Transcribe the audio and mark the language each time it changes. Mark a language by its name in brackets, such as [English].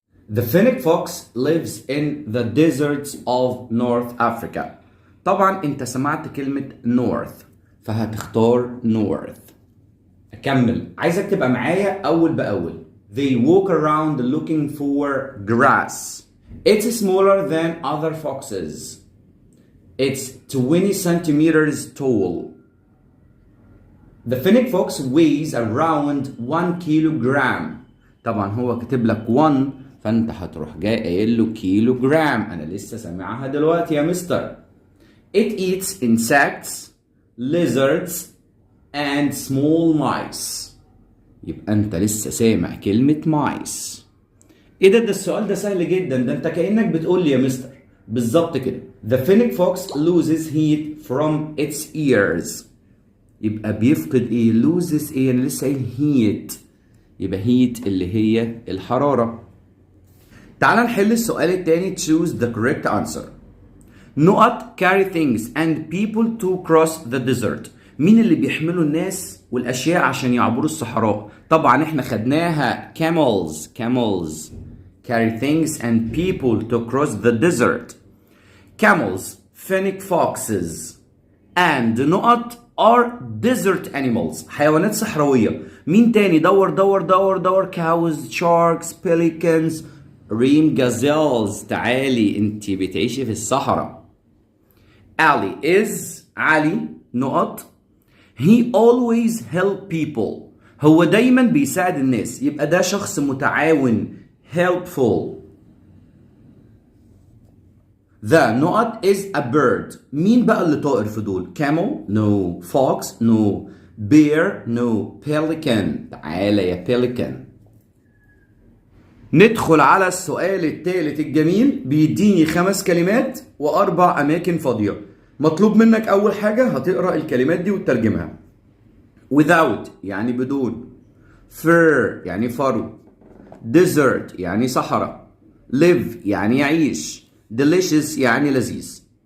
[English] The fennec fox lives in the deserts of North Africa. [Arabic] طبعا انت سمعت كلمة north فهتختار north. أكمل، عايزك تبقى معايا أول بأول. [English] They walk around looking for grass. It's smaller than other foxes. It's 20 centimeters tall. The fennec fox weighs around 1 kilogram. [Arabic] طبعا هو كاتب لك 1 فأنت هتروح جاي قايل له كيلوغرام. أنا لسه سامعها دلوقتي يا مستر. [English] It eats insects, lizards and small mice. [Arabic] يبقى انت لسه سامع كلمة mice. ايه ده السؤال ده سهل جدا، ده انت كأنك بتقول لي يا مستر بالظبط كده. [English] The fennec fox loses heat from its ears. [Arabic] يبقى بيفقد ايه؟ loses ايه؟ انا لسه قايل heat. يبقى heat اللي هي الحرارة. تعال نحل السؤال التاني. [English] choose the correct answer. نقط carry things and people to cross the desert. [Arabic] مين اللي بيحملوا الناس والأشياء عشان يعبروا الصحراء؟ طبعا احنا خدناها [English] camels carry things and people to cross the desert. Camels, fennec foxes and نقط are desert animals. [Arabic] حيوانات صحراوية. مين تاني؟ دور [English] cows, sharks, pelicans, reem gazelles. [Arabic] تعالي انتي بتعيشي في الصحراء. [English] Ali is علي نقط he always help people. [Arabic] هو دايما بيساعد الناس، يبقى ده شخص متعاون helpful. [English] The نقط is a bird. [Arabic] مين بقى اللي طائر في دول؟ [English] camel no, fox no, bear no, pelican. [Arabic] تعالى يا pelican. ندخل على السؤال الثالث الجميل. بيديني 5 كلمات و4 أماكن فاضية. مطلوب منك أول حاجة هتقرأ الكلمات دي وتترجمها. without يعني بدون، fur يعني فرو، desert يعني صحراء، live يعني يعيش، delicious يعني لذيذ.